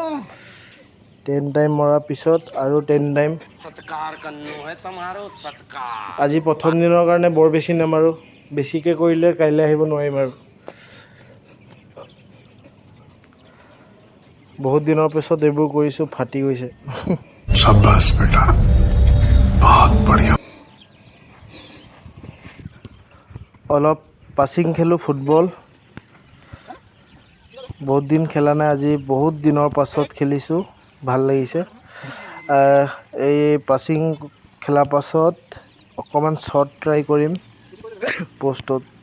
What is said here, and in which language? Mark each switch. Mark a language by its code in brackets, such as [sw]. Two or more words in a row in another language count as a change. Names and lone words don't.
[as] 10 টাইম মৰাৰ পিছত আৰু 10 টাইম। আজি প্ৰথম দিনৰ কাৰণে বৰ বেছি নামাৰোঁ, বেছিকৈ কৰিলে কাইলৈ আহিব নোৱাৰিম আৰু। বহুত দিনৰ পিছত এইবোৰ কৰিছোঁ, ফাটি গৈছে। [hi] शाबाश बेटा, बहुत बढ़िया। [as] অলপ পাছিং খেলোঁ, ফুটবল। বহুত দিন খেলা নাই, আজি বহুত দিনৰ পাছত খেলিছোঁ, ভাল লাগিছে। এই পাছিং খেলাৰ পাছত অকণমান [en] shot try [as] কৰিম পষ্টত।